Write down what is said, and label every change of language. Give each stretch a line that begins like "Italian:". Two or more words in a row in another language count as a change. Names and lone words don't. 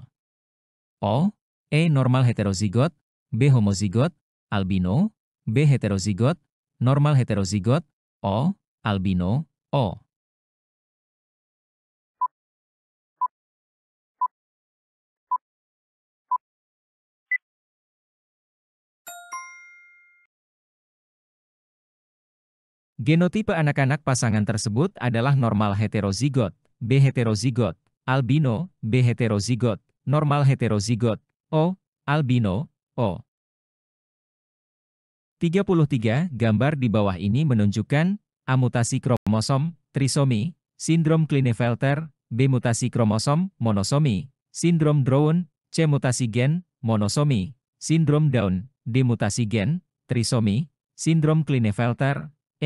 Indonesian: O, E normal heterozigot, B homozigot, albino, B heterozigot, normal heterozigot, O, albino, O. Genotipe anak-anak pasangan tersebut adalah normal heterozigot, B heterozigot, albino, B heterozigot, normal heterozigot, O, albino, O. 33. Gambar di bawah ini menunjukkan: A. Mutasi kromosom, trisomi, sindrom Klinefelter, B. Mutasi kromosom, monosomi, sindrom Down, C. Mutasi gen, monosomi, sindrom Down, D. Mutasi gen, trisomi, sindrom Klinefelter, E.